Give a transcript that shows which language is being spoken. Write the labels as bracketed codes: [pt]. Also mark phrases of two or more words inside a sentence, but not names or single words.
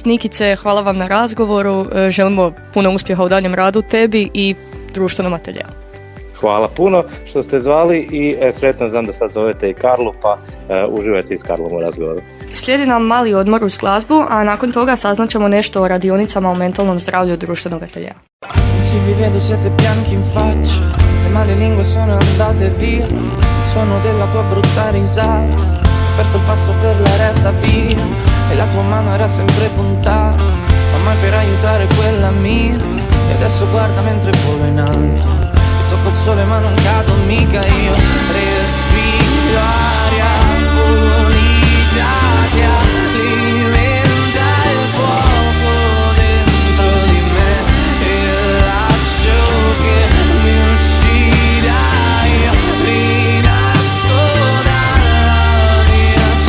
[hr] Nikice, hvala vam na razgovoru. Želimo puno uspjeha u daljem radu tebi i društvenom ateljeu. Hvala puno što ste zvali i sretno znam da sad zovete i Karlu, pa uživajte i s Karlom u razgovoru. Slijedi nam mali odmor uz glazbu, a nakon toga saznaćemo nešto o radionicama o mentalnom zdravlju društvenog ateljea. [it] Se vi vedo siete bianchi in faccia, le male lingue sono andate via, il suono della tua brutta risata, aperto il passo per la retta via, e la tua mano era sempre puntata, ma mai per aiutare quella mia, e adesso guarda mentre volo in alto, e tocco il sole ma non cado mica io, respiro aria pulita che alimenta il fuoco dentro di me, e lascio che mi uccida, io rinasco dalla mia